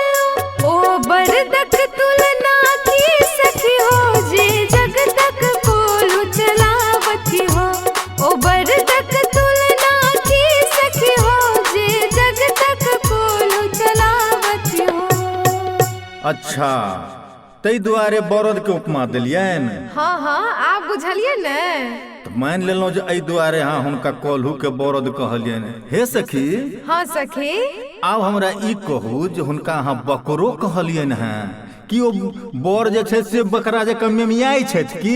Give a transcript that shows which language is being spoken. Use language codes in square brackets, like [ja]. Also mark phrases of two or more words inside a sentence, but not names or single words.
[mai] ओ बरदक तुलना की सखी हो जे जग तक कोलू चलावती हो। ओ बरदक तुलना की सखी हो जे जग तक कोलू चलावती हो। अच्छा, तै दुआरे बरद के उपमा देलियन। हाँ हाँ आप बुझलिए न। तो मान लेलहुँ जे एहि दुआरे हाँ हुनका कोल्हू के बरद कहलियन। हे सखी। हाँ सखी। आब हमरा ई कहू जे हुनका अहाँ बकरो कहलियन हैं कि ओ बर जे छै से बकरा जकाँ मेमियाई छथि की?